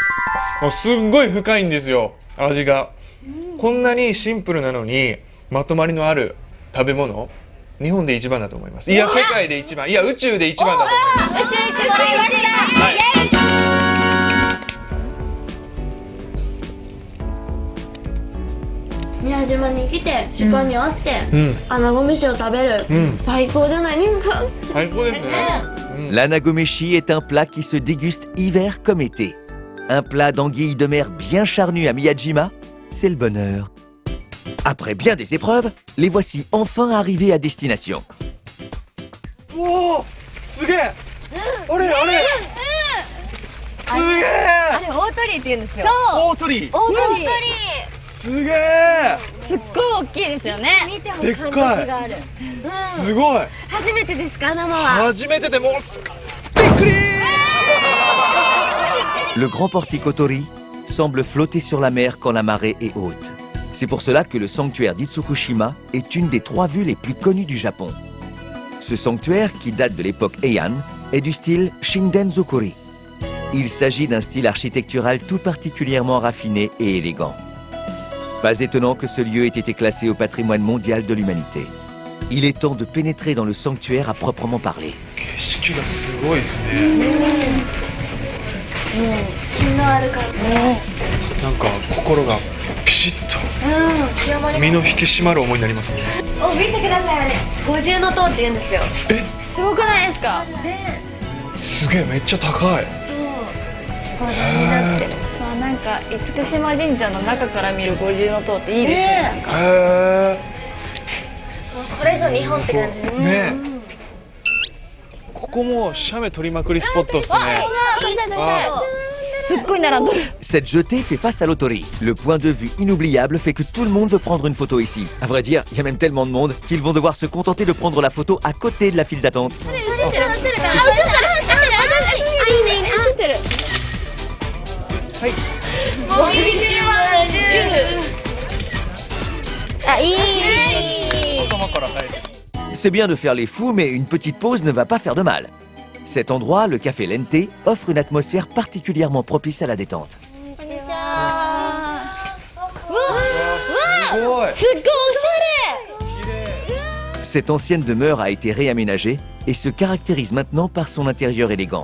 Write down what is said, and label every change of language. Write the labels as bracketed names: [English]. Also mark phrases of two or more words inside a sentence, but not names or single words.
[Japanese] もうすっごい深いんですよ、味が。こんなにシンプルなのにまとまりのある食べ物、日本で一番だと思います。いや世界で一番、いや宇宙で一番だと思います。宇宙食いました。はい。宮島に来て鹿に会って、穴子飯を食べる、最高じゃないですか。最高ですね。 [French] L'anagomeshi est un plat qui se déguste hiver comme été. Un plat d'anguilles de mer bien charnu à Miyajima, c'est le bonheur. Après bien des épreuves, les voici enfin arrivés à destination. [Japanese] Wow, すげえ。あれあれ。すげえ。あれ大鳥居って言うんですよ。大鳥居。大鳥居。すげえ。すっごい大きいですよね。見てもでっかい。感覚がある。すごい。初めてですか、生は。初めてでもうすっびっくり。 [French] Le grand portique Otori semble flotter sur la mer quand la marée est haute. C'est pour cela que le sanctuaire d'Itsukushima est une des 3 vues les plus connues du Japon. Ce sanctuaire, qui date de l'époque Heian, est du style Shinden-zukuri. Il s'agit d'un style architectural tout particulièrement raffiné et élégant. Pas étonnant que ce lieu ait été classé au patrimoine mondial de l'humanité. Il est temps de pénétrer dans le sanctuaire à proprement parler. [Japanese] 景色がすごいですね。品のある感じ。なんか心がピシッと清まり身の引き締まる思いになりますね。お、見てくださいあれ。五重の塔って言うんですよ。すごくないですか？すげえ、めっちゃ高い。これになってる。まあなんか厳島神社の中から見る五重の塔っていいですね。なんかへこれぞ日本って感じね。え。ねえ。ここも写メ撮りまくりスポットですね。すっごい並んでる。 [French] Cette jetée fait face à l'autori. Le point de vue inoubliable fait que tout le monde veut prendre une photo ici. À vrai dire, il y a même tellement de monde qu'ils vont devoir se contenter de prendre la photo à côté de la file d'attente. [Japanese] あ、いい。頭から生えてる。 [French] C'est bien de faire les fous, mais une petite pause ne va pas faire de mal. Cet endroit, le café Lente, offre une atmosphère particulièrement propice à la détente. [Japanese] すごい。すっごいおし [French] Cette ancienne demeure a été réaménagée et se caractérise maintenant par son intérieur élégant.